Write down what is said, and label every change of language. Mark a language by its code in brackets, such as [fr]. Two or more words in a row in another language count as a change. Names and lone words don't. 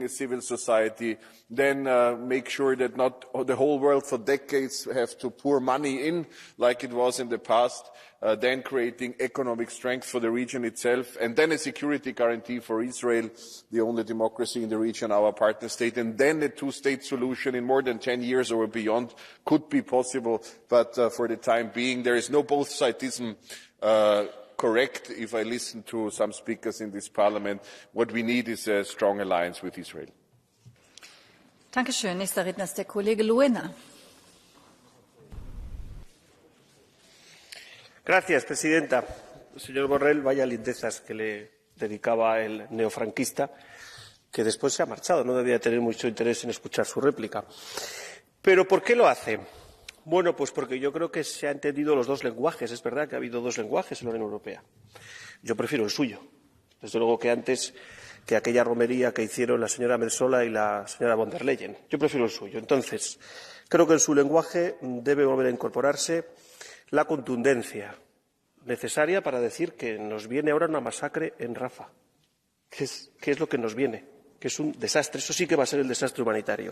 [en] a civil society, then make sure that not the whole world for decades have to pour money in, like it was in the past, then creating economic strength for the region itself, and then a security guarantee for Israel, the only democracy in the region, our partner state, and then a two-state solution in more than 10 years or beyond could be possible, but for the time being there is no both-sidism correct. If I listen to some speakers in this parliament, what we need is a strong alliance with Israel. [de] Dankeschön. Nächster Redner ist der Kollege Luena. [es] Gracias, presidenta. Señor Borrell, vaya lindezas que le dedicaba el neofranquista, que después se ha marchado. No debía tener mucho interés en escuchar su réplica. ¿Pero por qué lo hace? Bueno, pues porque yo creo que se han entendido los dos lenguajes. Es verdad que ha habido dos lenguajes en la Unión Europea. Yo prefiero el suyo. Desde luego que antes que aquella romería que hicieron la señora Metsola y la señora von der Leyen. Yo prefiero el suyo. Entonces, creo que en su lenguaje debe volver a incorporarse la contundencia necesaria para decir que nos viene ahora una masacre en Rafah. ¿Qué es lo que nos viene? Que es un desastre. Eso sí que va a ser el desastre humanitario.